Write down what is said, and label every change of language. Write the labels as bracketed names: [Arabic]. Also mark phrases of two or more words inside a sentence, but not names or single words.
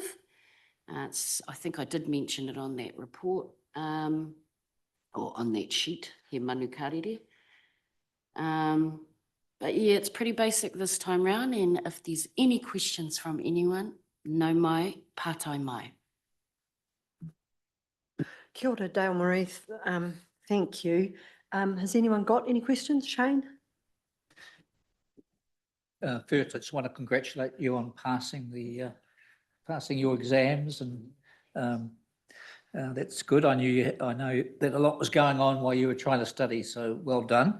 [English] I think I did mention it on that report, or on that sheet, [Māori] he manu karere. [English] But yeah, it's pretty basic this time round, and if there's any questions from anyone, [Māori] no mai, pātai mai. Kia ora, Dale Marie. [English] Thank you. Has anyone got any questions? Shane? First, I just want to congratulate you on passing your exams, and that's good. I know that a lot was going on while you were trying to study, so well done.